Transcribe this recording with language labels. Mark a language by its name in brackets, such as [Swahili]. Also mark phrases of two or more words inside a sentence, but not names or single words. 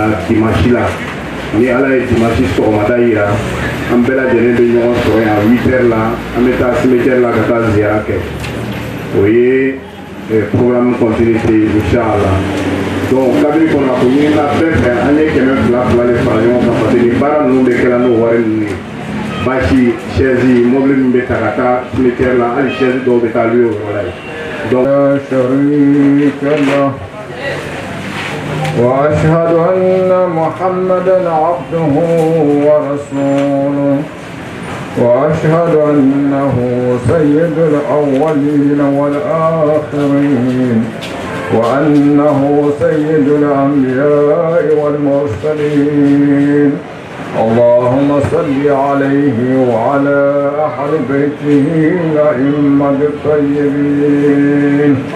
[Bambara] dimanche la ni ala ye dimanche sɔgɔmada yira an bɛɛ lajɛlen bɛ ɲɔgɔn sɔrɔ yan 8h la an bɛ taa cimetière la ka taa ziyara kɛ o ye [French] programme continuité [Bambara] inchallah donc kabini kɔnɔ a ko ɲinina bɛɛ fɛ an ye 200 de fara ɲɔgɔn kan [French] parce que [Bambara] ni baara ninnu bɛ kɛla n'o wari ninnu ye basi [French] chaise mobile [Bambara] min bɛ ta ka taa cimetière la hali chaise dɔw bɛ taa lui o yɔrɔ la ye donc [Arabic] لا شريك له وأشهد أن محمدا عبده ورسوله وأشهد أنه سيد الأولين والآخرين وأنه سيد الأنبياء والمرسلين اللهم صل عليه وعلى أهل بيته الأئمة الطيبين